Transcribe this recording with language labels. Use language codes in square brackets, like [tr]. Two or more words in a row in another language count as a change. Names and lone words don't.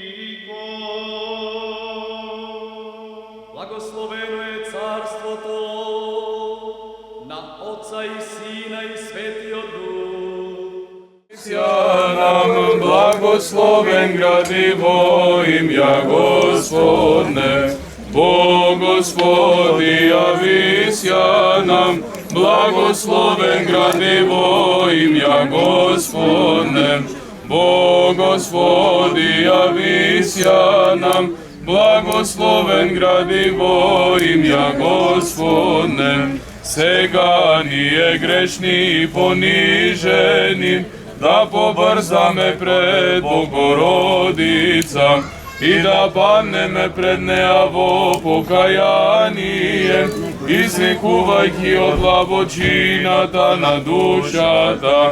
[mk] Благословено е царството Отца и Сина и Светиот Дух. [cu] Ся нам благословен градиво имя Господне, Бог Господи, явися нам, благословен градиво имя Господне, Бог Господи, явися нам, благословен градиво имя Господне. [mk] Сега ние грешни и понижени, да побързаме пред Богородица и да паднеме пред нея во покаяние, излекувайки од лабочината на душата.